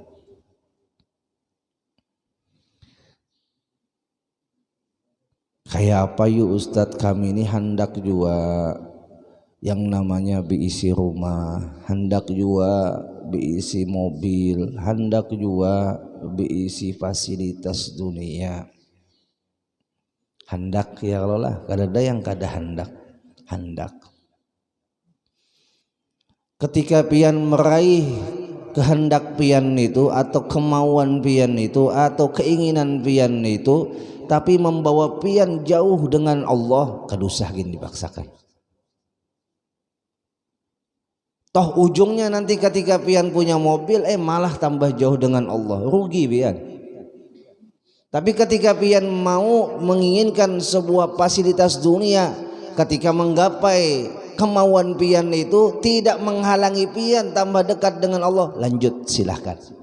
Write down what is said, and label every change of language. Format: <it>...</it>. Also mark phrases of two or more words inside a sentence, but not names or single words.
<id>Kayak apa yuk Ustadz, kami ini hendak juga yang namanya diisi rumah, hendak juga diisi mobil, hendak juga diisi fasilitas dunia.</id> <bjn>Hendak ya Allah lah, kada yang kada hendak.</bjn> <id>Ketika pian meraih kehendak pian itu atau kemauan pian itu atau keinginan pian itu, tapi membawa pian jauh dengan Allah, kadusah gini dipaksakan. Toh ujungnya nanti ketika pian punya mobil, malah tambah jauh dengan Allah, rugi pian. Tapi ketika pian mau menginginkan sebuah fasilitas dunia, ketika menggapai kemauan pian itu tidak menghalangi pian tambah dekat dengan Allah, lanjut silahkan.</id>